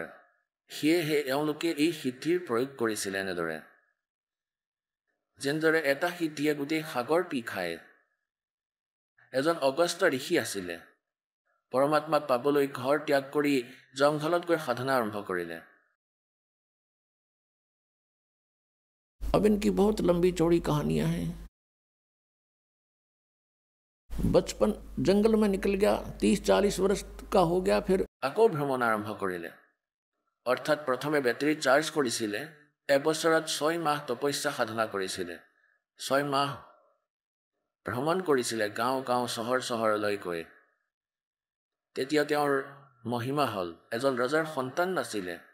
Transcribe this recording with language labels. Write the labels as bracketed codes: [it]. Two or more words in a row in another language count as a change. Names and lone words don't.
[as] সেয়েহে এওঁলোকে এই সিদ্ধিৰ প্ৰয়োগ কৰিছিলে এনেদৰে, যেনেদৰে এটা সিদ্ধিয়ে গোটেই সাগৰ পি খায়। এজন অগস্ত্য ঋষি আছিলে। পৰমাত্মাক পাবলৈ ঘৰ ত্যাগ কৰি জংঘলত গৈ সাধনা আৰম্ভ কৰিলে। [hi] अब इनकी बहुत लंबी चौड़ी कहानियां हैं। बचपन जंगल में निकल गया, 30-40 वर्ष का हो गया, फिर [as] আকৌ ভ্ৰমণ আৰম্ভ কৰিলে। অৰ্থাৎ প্ৰথমে [en] battery charge [as] কৰিছিলে, এবছৰত 6 মাহ তপস্যা সাধনা কৰিছিলে, 6 মাহ ভ্ৰমণ কৰিছিলে গাঁও গাঁও চহৰ চহৰলৈ গৈ। তেতিয়া তেওঁৰ মহিমা হ'ল, এজন ৰজাৰ সন্তান নাছিলে।